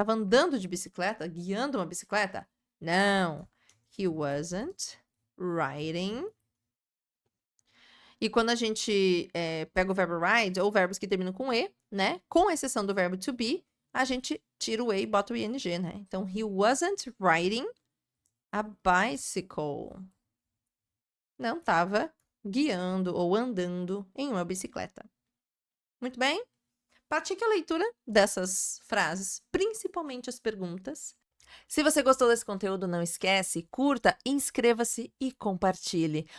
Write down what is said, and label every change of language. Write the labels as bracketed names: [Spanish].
[Portuguese] Estava andando de bicicleta? Guiando uma bicicleta? Não. [English] He wasn't riding. [Portuguese] E quando a gente pega o verbo ride, ou verbos que terminam com E, né? Com exceção do verbo to be, a gente tira o E e bota o ing, né? [English] Então, he wasn't riding a bicycle. [Portuguese] Não estava guiando ou andando em uma bicicleta. Muito bem? Pratique a leitura dessas frases, principalmente as perguntas. Se você gostou desse conteúdo, não esquece, curta, inscreva-se e compartilhe.